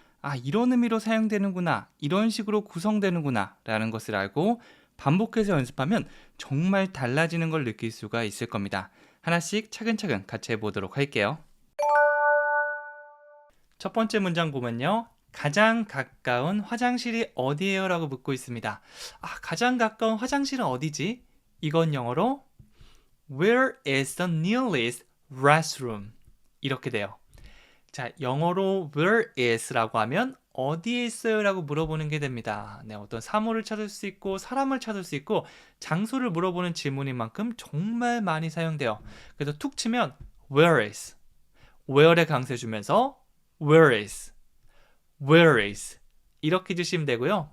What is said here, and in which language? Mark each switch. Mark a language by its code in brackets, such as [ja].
[ko] 아, 이런 의미로 사용되는구나, 이런 식으로 구성되는구나 라는 것을 알고 반복해서 연습하면 정말 달라지는 걸 느낄 수가 있을 겁니다. 하나씩 차근차근 같이 해보도록 할게요. 첫 번째 문장 보면요. 가장 가까운 화장실이 어디예요? 라고 묻고 있습니다. 아, 가장 가까운 화장실은 어디지? 이건 영어로 [en] Where is the nearest restroom? [ko] 이렇게 돼요. 자, 영어로 [en] where is [ko] 라고 하면 어디에 있어요? 라고 물어보는 게 됩니다. 네, 어떤 사물을 찾을 수 있고 사람을 찾을 수 있고 장소를 물어보는 질문인 만큼 정말 많이 사용돼요. 그래서 툭 치면 [en] where is, where [ko] 에 강세 주면서 where is, where is 이렇게 주시면 되고요.